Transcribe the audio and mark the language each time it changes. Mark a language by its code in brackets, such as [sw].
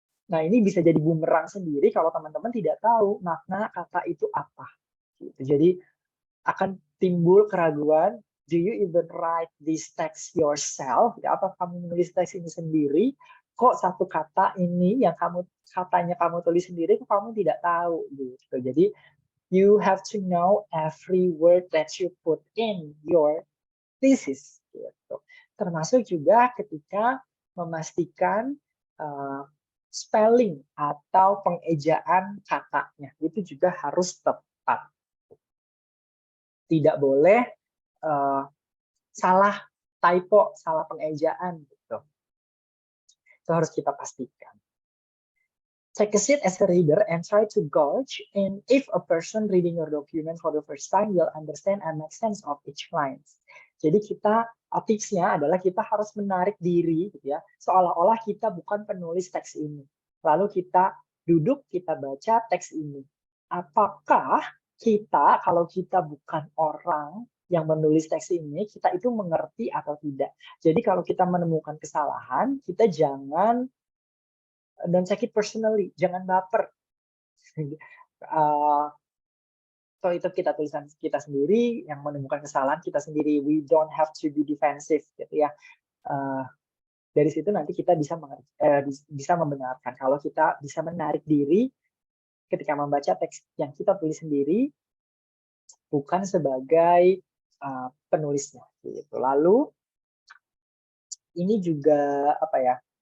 [id] Nah ini bisa jadi bumerang sendiri kalau teman-teman tidak tahu makna kata itu apa. Gitu. Jadi akan timbul keraguan, [en] do you even write this text yourself? [id] Ya, apa kamu menulis teks ini sendiri? Kok satu kata ini yang katanya kamu tulis sendiri, kok kamu tidak tahu? Gitu. [en] Jadi you have to know every word that you put in your thesis. [id] Gitu. Termasuk juga ketika memastikan spelling atau pengejaan katanya itu juga harus tepat. Tidak boleh salah typo, salah pengejaan gitu. Itu harus kita pastikan. [en] take a seat as a reader and try to gauge in if a person reading your document for the first time will understand and make sense of each line. [id] Jadi kita tipsnya adalah kita harus menarik diri, gitu ya, seolah-olah kita bukan penulis teks ini. Lalu kita duduk, kita baca teks ini. Apakah kita, kalau kita bukan orang yang menulis teks ini, kita itu mengerti atau tidak? Jadi kalau kita menemukan kesalahan, kita jangan [en] don't take it personally, [id] jangan baper. So itu kita tulisan kita sendiri, yang menemukan kesalahan kita sendiri. [en] We don't have to be defensive, [id] gitu ya. Dari situ nanti kita bisa membenarkan. Kalau kita bisa menarik diri ketika membaca teks yang kita tulis sendiri, bukan sebagai penulisnya. Gitu. Lalu ini juga apa ya?